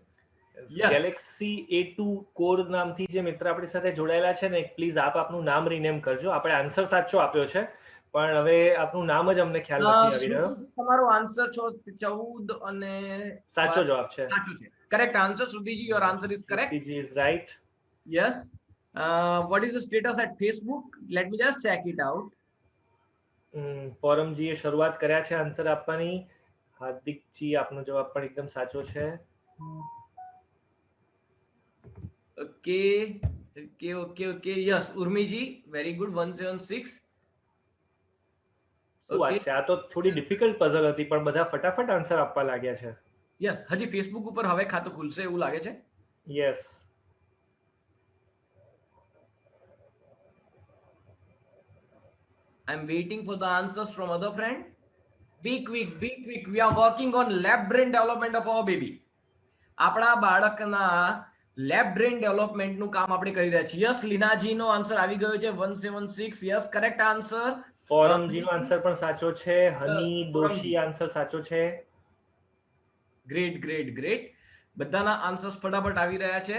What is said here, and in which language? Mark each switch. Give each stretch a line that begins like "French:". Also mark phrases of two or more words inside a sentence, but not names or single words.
Gujarati: ગેલેક્સી A2 કોર નામથી જે મિત્ર આપણી સાથે જોડાયેલા છે ને, પ્લીઝ આપનું નામ રીનેમ કરજો. આપણે આન્સર સાચો આપ્યો છે પણ હવે આપનું નામ જ અમને ખ્યાલ નથી આવી રહ્યો. તમારો આન્સર 14 અને સાચો જવાબ છે. સાચું છે.
English: correct answer. Sudhiji, your answer is correct. Sudhiji is right. યસ. what is the status at Facebook? Let me just check it out.
Gujarati: ફોરમજીએ શરૂઆત કર્યા છે આન્સર આપવાની. હાર્દિકજી, આપનો જવાબ પણ એકદમ સાચો છે.
English: Okay. Yes, ઉર્મીજી, very good. 176.
Gujarati: આ તો થોડી
English: difficult puzzle
Gujarati: હતી પણ બધા ફટાફટ આન્સર આપવા લાગ્યા છે. યસ, હજી ફેસબુક ઉપર હવે ખાતું ખુલશે એવું લાગે છે.
English: યસ. I'm waiting for the answers from other friend. Be quick. We are working on lab brain development of our baby.
Gujarati: આપણા બાળકના
English: lab brain developmentનું
Gujarati: કામ આપણે કરી રહ્યા છીએ. યસ, લીનાજીનો આન્સર આવી ગયો છે 176. યસ,
English: correct answer.
Gujarati: ફોરમજીનો આન્સર પણ સાચો છે. હની દોશી આન્સર સાચો છે. ગ્રેટ. બધાના આન્સર્સ ફટાફટ આવી રહ્યા છે.